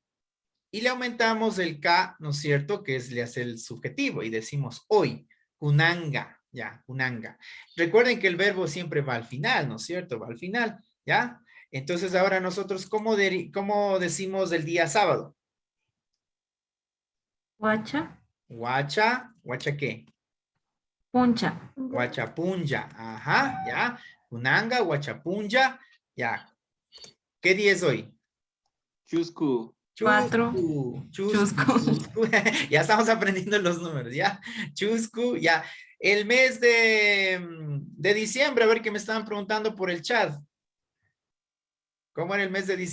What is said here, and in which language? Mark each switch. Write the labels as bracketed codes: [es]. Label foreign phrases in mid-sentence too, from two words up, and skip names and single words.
[es] Y le aumentamos el K, ¿no es cierto? Que le hace el subjetivo y decimos hoy. [qu] Kunanga. Ya, Kunanga. [es] Recuerden que el verbo siempre va al final, ¿no es cierto? Va al final, ¿ya? Entonces ahora nosotros, ¿cómo decimos el día sábado? Guacha. ¿Guacha qué? Puncha. Guachapunja, ajá, ya. [qu] Kunanga, Guachapunja, ya. [es] ¿Qué día es hoy? Chusku. Chusku. Ya estamos aprendiendo los números, ¿ya? Chusku, ya. El mes de diciembre, a ver que me estaban preguntando por el chat. ¿Cómo era el mes de diciembre?